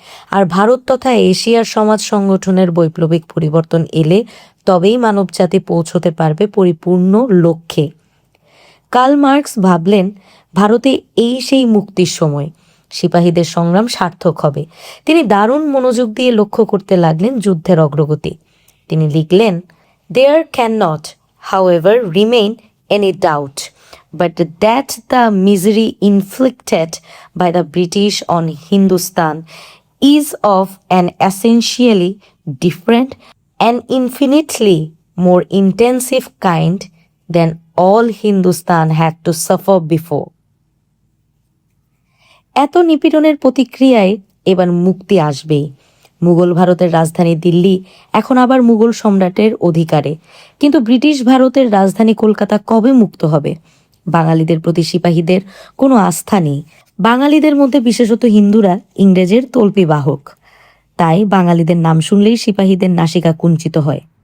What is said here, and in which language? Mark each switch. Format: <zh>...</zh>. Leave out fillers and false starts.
<bn>আর ভারত তথা এশিয়ার সমাজ সংগঠনের বৈপ্লবিক পরিবর্তন এলে তবেই মানবজাতি পৌঁছতে পারবে পরিপূর্ণ লক্ষ্যে। কার্ল মার্কস ভাবলেন, ভারতে এই সেই মুক্তির সময়, সিপাহীদের সংগ্রাম সার্থক হবে। তিনি দারুণ মনোযোগ দিয়ে লক্ষ্য করতে লাগলেন যুদ্ধের অগ্রগতি। তিনি লিখলেন,</bn> <en>There can not, however, remain any doubt but that the misery inflicted by the British on Hindustan is of an essentially different and infinitely more intensive kind than all Hindustan had to suffer before.</en> <bn>এত নিপীড়নের প্রতিক্রিয়ায় এবার মুক্তি আসবেই। মুঘল ভারতের রাজধানী দিল্লি এখন আবার মুঘল সম্রাটের অধিকারে, কিন্তু ব্রিটিশ ভারতের রাজধানী কলকাতা কবে মুক্ত হবে? বাঙালিদের প্রতি সিপাহীদের কোনো আস্থা নেই। বাঙালিদের মধ্যে বিশেষত হিন্দুরা ইংরেজের তল্পি বাহক, তাই বাঙালিদের নাম শুনলেই সিপাহীদের নাসিকা কুঞ্চিত হয়।</bn>